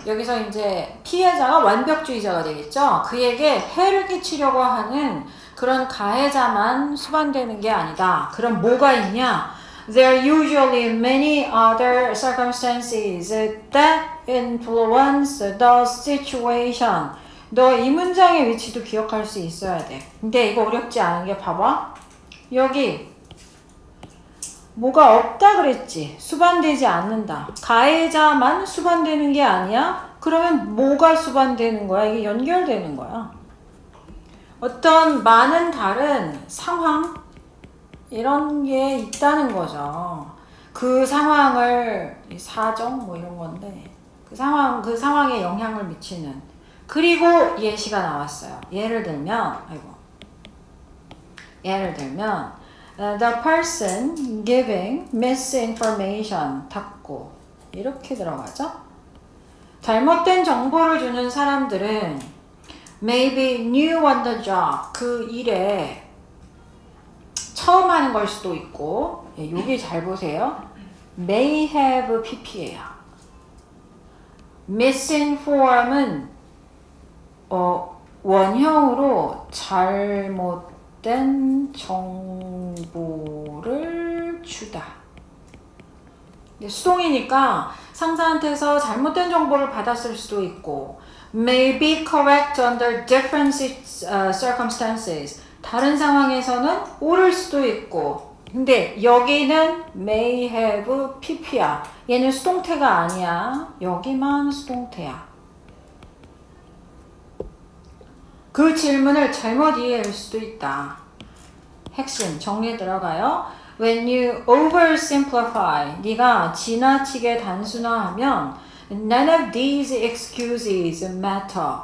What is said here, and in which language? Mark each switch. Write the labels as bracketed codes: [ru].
[ko] 여기서 이제 피해자가 완벽주의자가 되겠죠. 그에게 해를 끼치려고 하는 그런 가해자만 수반되는 게 아니다. 그럼 뭐가 있냐? [en] There are usually many other circumstances that influence the situation. [ko] 너 이 문장의 위치도 기억할 수 있어야 돼. 근데 이거 어렵지 않은 게 봐봐. 여기 뭐가 없다 그랬지. 수반되지 않는다. 가해자만 수반되는 게 아니야? 그러면 뭐가 수반되는 거야? 이게 연결되는 거야. 어떤 많은 다른 상황 이런 게 있다는 거죠. 그 상황을 사정 뭐 이런 건데 그 상황에 영향을 미치는 그리고 예시가 나왔어요. 예를 들면 [en] the person giving misinformation [ko] 닫고 이렇게 들어가죠. 잘못된 정보를 주는 사람들은 [en] maybe new on the job [ko] 그 일에 처음 하는 걸 수도 있고 여기 잘 보세요. [en] may have pp예요. [ko] misinform은 원형으로 잘못된 정보를 주다. 수동이니까 상사한테서 잘못된 정보를 받았을 수도 있고 [en] may be correct under different circumstances. [ko] 다른 상황에서는 옳을 수도 있고 근데 여기는 [en] may have pp [ko] 야. 얘는 수동태가 아니야. 여기만 수동태야. 그 질문을 잘못 이해할 수도 있다. 핵심 정리에 들어가요. [en] When you oversimplify, [ko] 네가 지나치게 단순화하면 [en] none of these excuses matter.